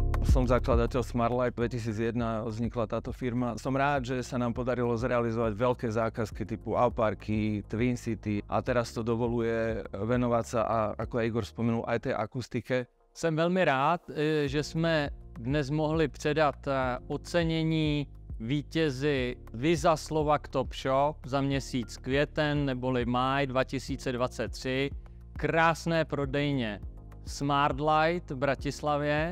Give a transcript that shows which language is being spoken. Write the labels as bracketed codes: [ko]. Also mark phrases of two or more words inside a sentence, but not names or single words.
[sk] som zakladateľ Smartlight, 2001 vznikla táto firma. Som rád, že sa nám podarilo zrealizovať veľké zákazky typu Auparky, Twin City a teraz to dovoluje venovať sa, a ako aj Igor spomenul, aj tej akustike. [cs] Jsem velmi rád, že jsme dnes mohli předat ocenění vítězi Visa Slovak Top Shop za měsíc květen neboli máj 2023. Krásné prodejně Smartlight v Bratislavě.